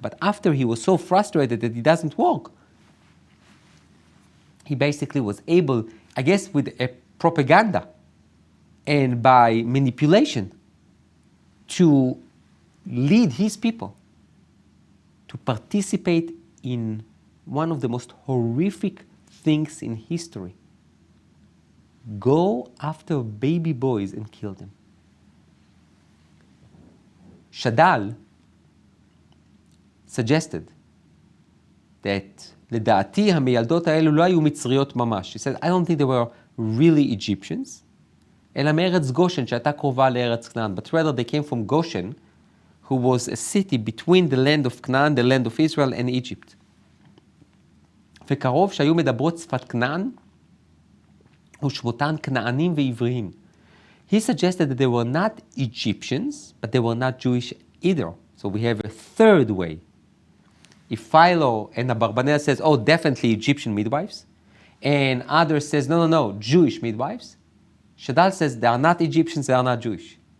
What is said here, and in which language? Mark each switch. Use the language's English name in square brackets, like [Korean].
[English] But after he was so frustrated that it doesn't work, he basically was able, I guess with a propaganda and by manipulation, to lead his people to participate in one of the most horrific things in history. Go after baby boys and kill them. Shadal suggested that [Hebrew] לדעתי המיילדות האלו לא היו מצריות ממש. [English] He said, I don't think they were really Egyptians, [Hebrew] אלא מארץ גושן שהייתה קרובה לארץ כנען, [English] but rather they came from Goshen, who was a city between the land of Canaan, the land of Israel, and Egypt. [Hebrew] וקרוב שהיו מדברות שפת כנען, ושמותן כנענים ועבריים. [English] He suggested that they were not Egyptians, but they were not Jewish either. So we have a third way. If Philo and Abarbanel says, definitely Egyptian midwives, and others says, no, Jewish midwives, Shadal says they are not Egyptians, they are not Jewish.